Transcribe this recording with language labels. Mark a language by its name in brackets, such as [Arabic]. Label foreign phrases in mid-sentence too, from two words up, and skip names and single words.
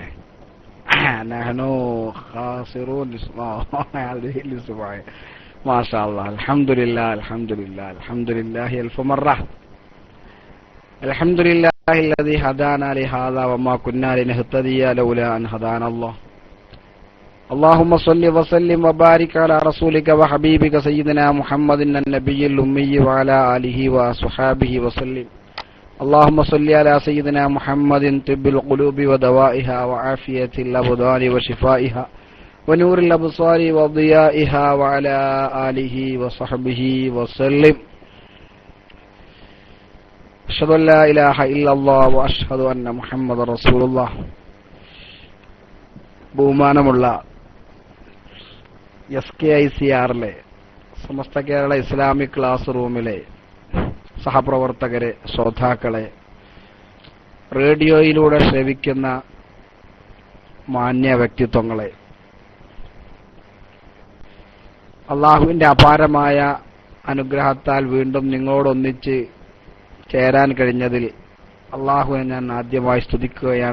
[Arabic] نحن حاضرون ما شاء الله. الحمد لله ألف مرة. الحمد لله الذي هدانا لهذا وما كنا لنهتدي لولا أن هدانا الله. اللهم صل وسلم وبارك على رسولك وحبيبك سيدنا محمد النبي الأمي وعلى آله وصحبه وسلم. اللهم صل على سيدنا محمد طب القلوب ودوائها وعافية الأبدان وشفائها ونور الأبصار وضيائها وعلى آله وصحبه وسلم. أشهد أن لا إله إلا الله وأشهد أن محمد رسول الله. [Malayalam] ബഹുമാനമുള്ള SKICRലെ സമസ്ത കേരള ഇസ്ലാമിക് ക്ലാസ് റൂമിലെ സഹപ്രവർത്തകരെ, ശ്രോതാക്കളെ, റേഡിയോയിലൂടെ ശ്രവിക്കുന്ന മാന്യ വ്യക്തിത്വങ്ങളെ, അള്ളാഹുവിന്റെ അപാരമായ അനുഗ്രഹത്താൽ വീണ്ടും നിങ്ങളോടൊന്നിച്ച് ചേരാൻ കഴിഞ്ഞതിൽ അള്ളാഹുവിനെ ഞാൻ ആദ്യമായി സ്തുതിക്കുകയാണ്.